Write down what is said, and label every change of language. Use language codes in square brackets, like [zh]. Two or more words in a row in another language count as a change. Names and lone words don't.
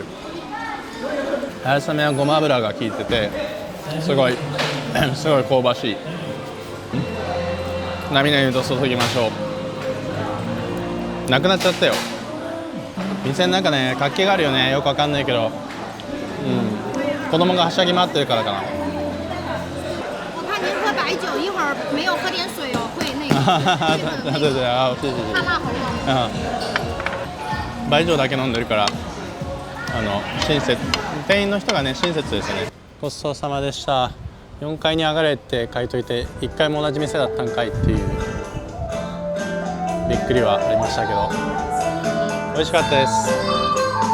[ja] 春雨はごま油が効いててすごい香ばしい。なみなみと注ぎましょう。なくなっちゃったよ。店の中ね、活気があるよね。よくわかんないけど、子供がはしゃぎ回ってるからかな。 [zh] 我怕您喝白酒，一会儿没有喝点水哦，会那个。对对啊，谢谢谢谢。怕辣喉咙。 [ja] 白酒だけ飲んでるから親切、店員の人がね親切ですよね。ごちそうさまでした。4階に上がれって書いといて1階も同じ店だったんかいっていうびっくりはありましたけど、美味しかったです。